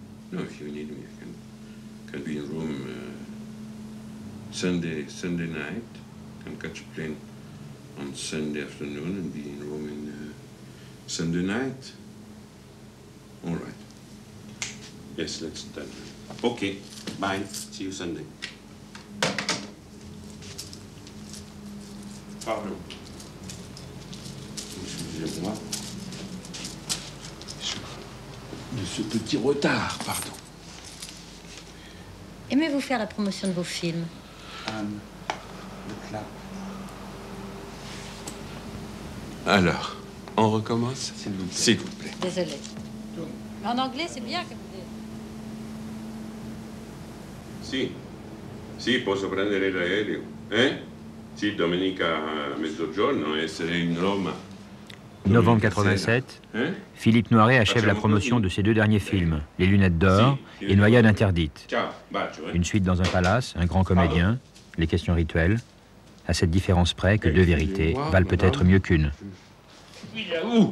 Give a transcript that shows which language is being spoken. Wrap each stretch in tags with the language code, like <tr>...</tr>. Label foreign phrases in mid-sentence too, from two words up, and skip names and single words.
<en>No, if you need me, I can be in Rome Sunday night. Can catch a plane on Sunday afternoon and be in Rome in Sunday night. All right. Yes, let's done. Okay. Bye. See you Sunday.</en> <fr>Pardon. Excusez-moi. De ce petit retard, pardon. Aimez-vous faire la promotion de vos films? Anne, le clap. Alors, on recommence? S'il vous plaît. Désolée. En anglais, c'est bien que vous dites.</fr> <it>Sì, posso prendere l'aereo. Sì, domenica a mezzogiorno essere in Roma.</it> <fr>Novembre 87, Philippe Noiret achève la promotion de ses deux derniers films, Les Lunettes d'Or et Noyade interdite. Une suite dans un palace, un grand comédien, les questions rituelles, à cette différence près que deux vérités valent peut-être mieux qu'une. Où?</fr>